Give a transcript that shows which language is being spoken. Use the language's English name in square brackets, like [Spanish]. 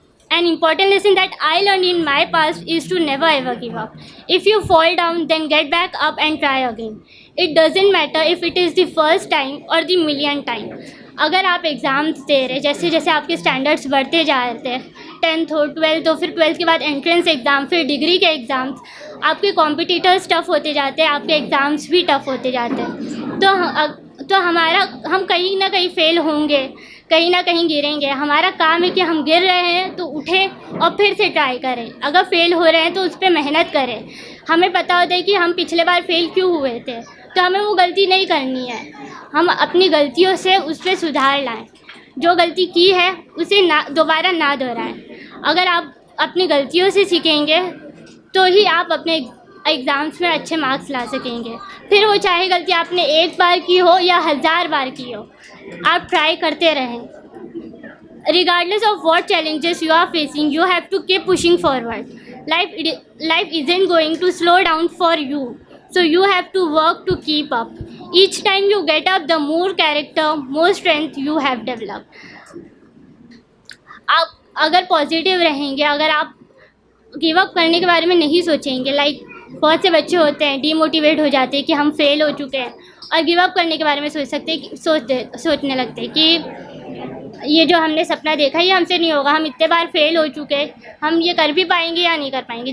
[English] An important lesson that I learned in my past is to never ever give up. If you fall down, then get back up and try again. It doesn't matter if it is the first time or the millionth time. [Urdu] اگر آپ exams دے رہے، جیسے جیسے آپ کے standards بڑھتے جا رہے تھے، 10th ہو، 12th ہو، پھر 12th کے بعد انٹرنس ایگزام، پھر ڈگری کے ایگزامس، آپ کے کمپٹیٹرس ٹف ہوتے جاتے ہیں، آپ کے ایگزامس بھی ٹف ہوتے جاتے ہیں، تو ہم کہیں نہ کہیں فیل ہوں گے، کہیں نہ کہیں گریں گے۔ ہمارا کام ہے کہ ہم گر رہے ہیں تو اٹھیں اور پھر سے ٹرائی کریں، اگر فیل ہو رہے ہیں تو اس پہ محنت کریں۔ ہمیں پتہ ہوتا ہے کہ ہم پچھلے بار فیل کیوں ہوئے تھے، تو ہمیں وہ غلطی نہیں کرنی ہے، ہم اپنی غلطیوں سے اس پہ سدھار لائیں، جو غلطی کی ہے اسے دوبارہ نہ دہرائیں۔ اگر آپ اپنی غلطیوں سے سیکھیں گے تو ہی آپ اپنے ایگزامس میں اچھے مارکس لا سکیں گے، پھر وہ چاہے غلطی آپ نے ایک بار کی ہو یا 1000 بار کی ہو، آپ ٹرائی کرتے رہیں۔ [English] Regardless of what challenges you are facing, you have to keep pushing forward. Life isn't going to slow down for you, so you have to work to keep up. Each time you get up, the more character, more strength you have developed. [Urdu] آپ اگر positive رہیں گے, اگر آپ give up کرنے کے بارے میں نہیں سوچیں گے, بہت سے بچے ہوتے ہیں ڈی موٹیویٹ ہو جاتے ہیں کہ ہم فیل ہو چکے ہیں, اور گیو اپ کرنے کے بارے میں سوچنے لگتے ہیں کہ یہ جو ہم نے سپنا دیکھا یہ ہم سے نہیں ہوگا, ہم اتنے بار فیل ہو چکے, ہم یہ کر بھی پائیں گے یا نہیں کر پائیں گے.